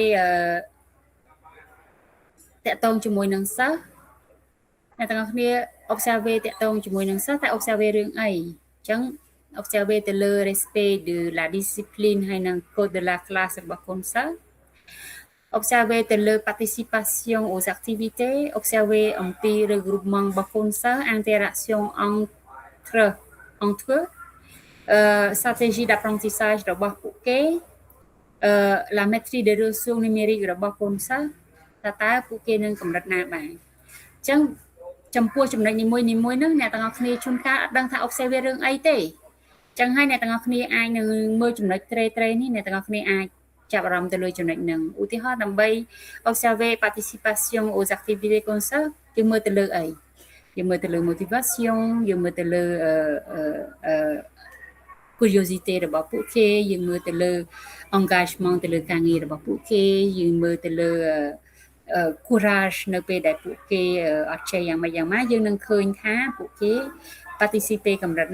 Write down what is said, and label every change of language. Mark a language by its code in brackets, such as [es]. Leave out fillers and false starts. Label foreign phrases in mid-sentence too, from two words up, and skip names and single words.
[km] តកតងជាមួយនឹងសិស្សអ្នកទាំងអស់គ្នា observe តកត ងជាមួយនឹងសិស្សតែ observe រឿងអីអញ្ចឹង observe ទៅលើ [fr] respect de la discipline [km] ហើយនិង [fr] code de la classe [km] របស់កូនសិស្ស observer ទៅលើ [fr] participation aux activités [km] observer អំពី regroupement របស់កូនសិស្ស [fr] interaction entre stratégie d'apprentissage [km] របស់ពួកគេ [fr] la maîtrise des ressources numériques [km] របស់កូនសិ ស្សតើពួកគេនឹងកម្រិតណាបានអញ្ចឹងចំពោះចំណុចនីមួយៗហ្នឹងអ្នកទាំងអស់គ្នាជួនកាលអត់ដឹងថា observer រឿងអីទេអញ្ចឹងហើយអ្នកទាំងអស់គ្នាអាចនឹងមើលចំណុចត្រេនេះអ្នកទាំងអស់គ្នាអាចចាប់អារម្មណ៍ទៅលើចំណុចហ្នឹងឧទាហរណ៍ដើម្បី [fr] observer participation aux activités [km] កូនសិស្សយើងមើលទៅលើអីយើងមើលទៅលើ motivation យើងមើលទៅលើ curiosity របស់ពួកគេយើងមើលទៅលើ engagement ទៅលើការងាររបស់ពួកគេយើងមើលទៅលើcourage នៅពេលដែលពួកគេអត់ចេះយ៉ាងម៉េចយ៉ាងម៉ាយើងនឹងឃើញថាពួកគេ participate កម្រិតណា